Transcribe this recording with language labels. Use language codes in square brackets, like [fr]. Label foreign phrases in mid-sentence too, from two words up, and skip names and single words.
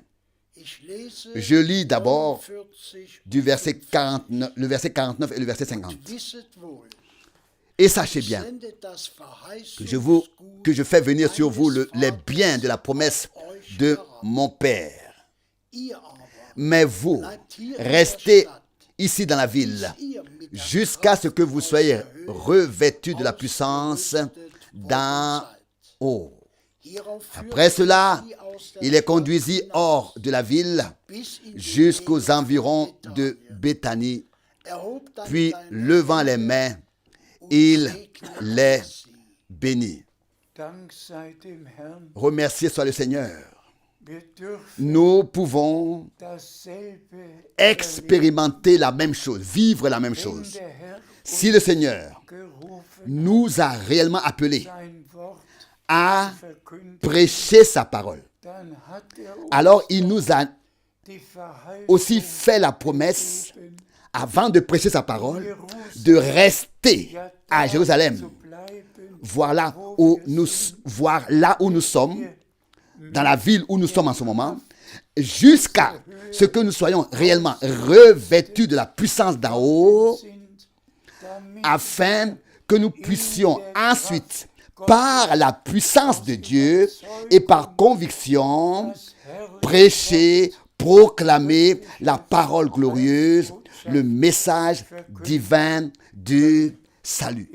[de] Ich lese [fr] Je lis d'abord 49 du verset 49, le verset 49 et le verset 50. [de] Wisset wohl, [fr] Et sachez bien [de] sendet das [fr] que je fais venir sur vous les biens de la promesse de mon Père. [de] Ihr aber, [fr] Mais vous, restez ici dans la ville jusqu'à ce que vous soyez revêtus de la puissance d'en haut. Après cela, il les conduisit hors de la ville jusqu'aux environs de Béthanie. Puis, levant les mains, il les bénit. [de] Dank sei dem Herrn, [fr] Remercié soit le Seigneur. [de] wir dürfen [fr] Nous pouvons [de] dasselbe [fr] expérimenter la même chose, vivre la même [de] wenn [fr] chose. [de] der Herr [fr] Si le Seigneur [de] gerufen [fr] nous a réellement appelés [de] sein Wort [fr] à [de] verkündet, [fr] prêcher sa parole, [de] dann hat er uns [fr] alors il nous a [de] die Verheißung [fr] aussi fait la promesse, avant de prêcher sa parole, de rester à Jérusalem. [de] zu bleiben, [fr] Voilà où nous voir là où nous sommes, dans la ville où nous sommes en ce moment, jusqu'à ce que nous soyons réellement revêtus de la puissance d'en haut, afin que nous puissions ensuite, par la puissance de Dieu et par conviction, prêcher, proclamer la parole glorieuse, le message divin du salut.